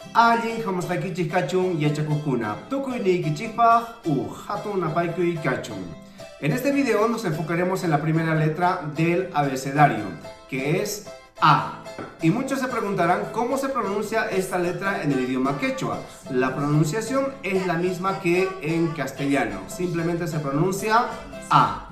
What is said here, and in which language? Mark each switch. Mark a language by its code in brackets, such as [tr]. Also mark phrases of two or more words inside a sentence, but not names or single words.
[qu] Allin hamastaykichik kachun yachakuqkuna tukuyniykichikpaq hatun napaykuy kachun. [es] En este video nos enfocaremos en la primera letra del abecedario, que es A. Y muchos se preguntarán cómo se pronuncia esta letra en el idioma quechua. La pronunciación es la misma que en castellano, simplemente se pronuncia A.